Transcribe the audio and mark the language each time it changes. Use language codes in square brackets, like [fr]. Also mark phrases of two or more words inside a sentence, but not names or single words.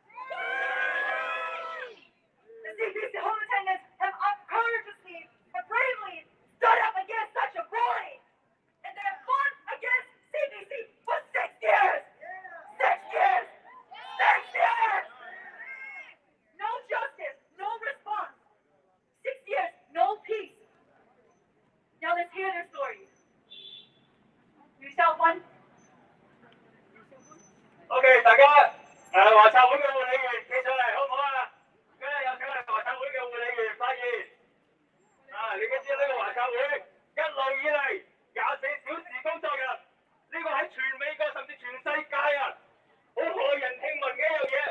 [en] The CPC home attendants have courageously and bravely stood up against such a bully, and they have fought against CPC for 6 years. 6 years. 6 years. No justice, no response. 6 years, no peace. Now let's hear their stories. Yu Xiaohuan. [yue] OK， 大家華策會嘅護理員企上嚟好唔好啊？今日有請嚟華策會嘅護理員發言。你都知呢個華策會一路以嚟24小時工作日，呢個喺全美國甚至全世界啊，好駭人聽聞嘅一樣嘢。